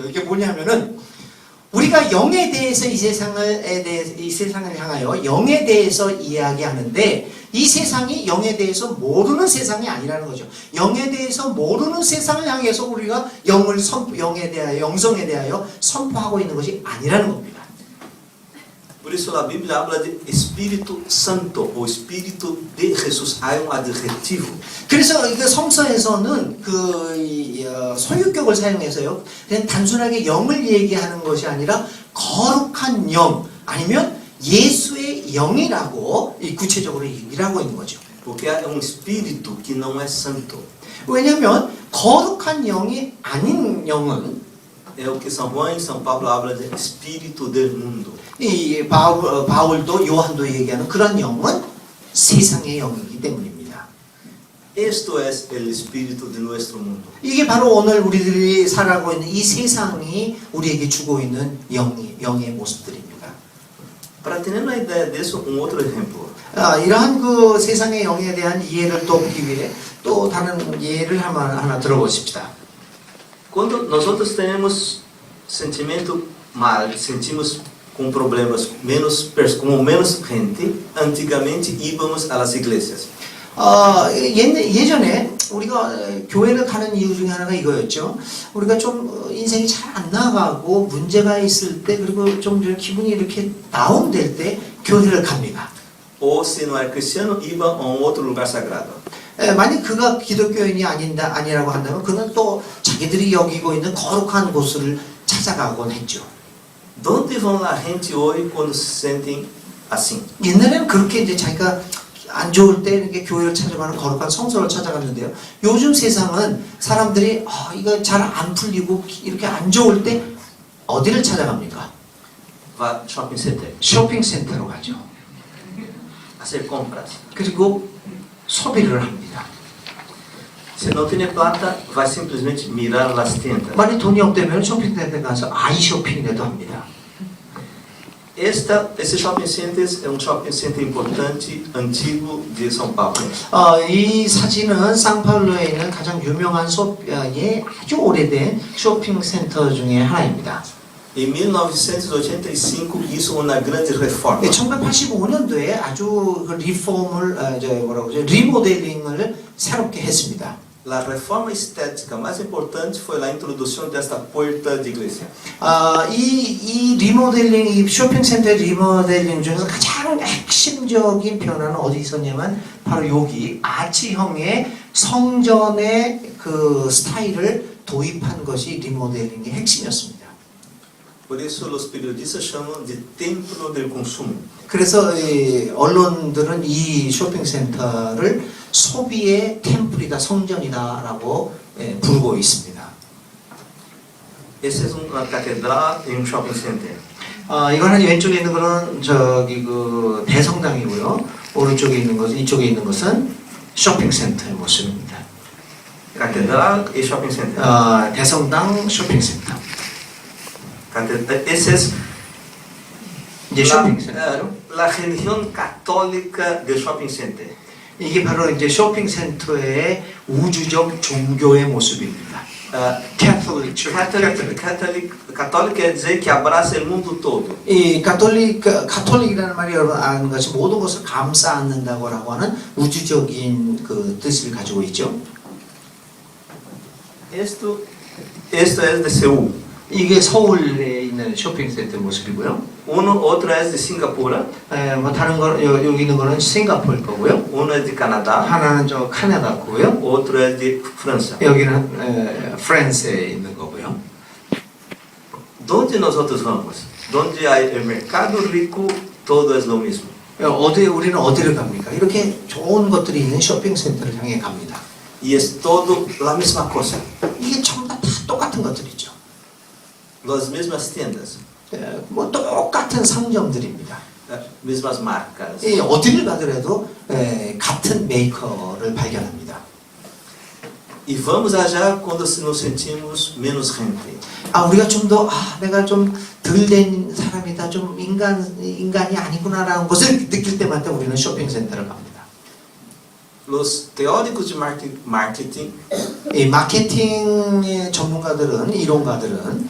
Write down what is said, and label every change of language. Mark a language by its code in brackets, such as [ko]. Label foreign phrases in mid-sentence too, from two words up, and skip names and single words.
[ko] 이게 뭐냐면은 우리가 영에 대해서 이 세상을 향하여 영에 대해서 이야기하는데 이 세상이 영에 대해서 모르는 세상이 아니라는 거죠. 영에 대해서 모르는 세상을 향해서 우리가 영에 대하여 영성에 대하여 선포하고 있는 것이 아니라는 겁니다. [pt] Por isso a Bíblia habla de Espírito Santo, o Espírito de Jesus. Há adjetivo. [ko] 그래서 그 성서에서는 소유격을 사용해서요. 그냥 단순하게 영을 얘기하는 것이 아니라 거룩한 영 아니면 예수의 영이라고 구체적으로 얘기를 하고 있는 거죠. [pt] Porque há Espírito que não é santo. [ko] 왜냐하면 거룩한 영이 아닌 영은 [pt] é o que São Juan e São Paulo hablam de [es] espírito del mundo. [ko] 이 바울도 요한도 얘기하는 그런 영은 세상의 영이기 때문입니다. [es] Esto es el espíritu de nuestro mundo. [ko] 이게 바로 오늘 우리들이 살아가고 있는 이 세상이 우리에게 주고 있는 영의 모습들입니다. [pt] Para ter uma ideia disso, outro exemplo. [ko] 이러한 그 세상의 영에 대한 이해를 또 보기 위해 또 다른 예를 하나 들어보십시다. [pt] Quando nós outros temos sentimento mal, sentimos com problemas como menos gente, antigamente [es] íbamos a las iglesias. [ko] 예전에 우리가 교회를 가는 이유 중에 하나가 이거였죠. 우리가 좀 인생이 잘 안 나가고 문제가 있을 때 그리고 좀 기분이 이렇게 다운될 때 교회를 갑니다. [pt] Ou se não era cristiano, iba a outro lugar sagrado. [ko] 만약 그가 기독교인이 아니라고 한다면 그는 또 자기들이 여기고 있는 거룩한 곳을 찾아가곤 했죠. [pt] Donde vão a gente hoje quando se sentem assim? [ko] 옛날에는 그렇게 이제 자기가 안 좋을 때 이렇게 교회를 찾아가는 거룩한 성소를 찾아갔는데요. 요즘 세상은 사람들이 이거 잘 안 풀리고 이렇게 안 좋을 때 어디를 찾아갑니까? [pt] Vá [en] shopping center, [ko] 쇼핑센터로 가죠. [pt] fazer compras. [ko] 그리고 소비를 합니다. [pt] Se não tem plata, vai simplesmente [es] mirar las tiendas. [ko] 만약 돈이 없다면 쇼핑센터에 가서 아이 쇼핑이라도 합니다. [pt] Esse [en] shopping center [pt] é [en] shopping center [pt] importante, antigo de São Paulo. [ko] 이 사진은 상파울루에 있는 가장 유명한 아주 오래된 쇼핑센터 중에 하나입니다. [pt] Em 1985, isso é uma grande reforma. [ko] 1985년도에 아주 그 리모델링을 새롭게 했습니다. [pt] A reforma estética mais importante foi a introdução desta porta de igreja. [ko] 이 리모델링, 이 쇼핑센터 리모델링 중에서 가장 핵심적인 변화는 어디 있었냐면 바로 여기 아치형의 성전의 그 스타일을 도입한 것이 리모델링의 핵심이었습니다. [pt] Por isso, os periodistas chamam de [es] templo del consumo. [ko] 그래서 언론들은 이 쇼핑센터를 소비의 템플이다, 성전이다라고 부르고 있습니다. [pt] Essa é uma catedral e [en] shopping center. [ko] 이거는 왼쪽에 있는 거는 그 대성당이고요. 오른쪽에 있는 것은 이쪽에 있는 것은 쇼핑센터의 모습입니다. [pt] Catedral e [en] shopping center. [ko] 대성당 쇼핑센터. [pt] Esse é [ko] 이제 쇼핑센터. [pt] a religião católica do [en] shopping center. [ko] 이게 바로 이제 쇼핑센터의 우주적 종교의 모습입니다. [pt] Católico quer dizer que abraça o mundo todo. [ko] 이 가톨릭이라는 말이 여러분 아는 것이 모든 것을 감싸 안는다고라고 하는 우주적인 그 뜻을 가지고 있죠. [pt] Esto é de Seul. [ko] 이게 서울에 있는 쇼핑센터 모습이고요. [pt] Outro é de Singapura. [ko] 뭐 다른 거 여기 있는 거는 싱가포르 거고요. [pt] Um é de Canadá. [ko] 하나는 저 캐나다 거고요. [pt] Outro é de França. [ko] 여기는 프랑스에 있는 거고요. [pt] Donde nós outros vamos? Donde há o mercado rico, todo é o mesmo. [ko] 우리는 어디를 갑니까? 이렇게 좋은 것들이 있는 쇼핑센터를 향해 갑니다. [pt] E é todo a mesma coisa. [ko] 이게 전부 다 똑같은 것들이죠. [pt] As mesmas tendas, [ko] 뭐 똑같은 상점들입니다. [pt] mesmas marcas. [ko] 어디를 가더라도 같은 메이커를 발견합니다. [pt] E vamos allá quando nos sentimos menos gente. [ko] 우리가 좀 더 내가 좀 덜 된 사람이다, 좀 인간이 아니구나라는 것을 느낄 때마다 우리는 쇼핑센터를 갑니다. [pt] Os teóricos de marketing [ko] 이 마케팅의 전문가들은 이론가들은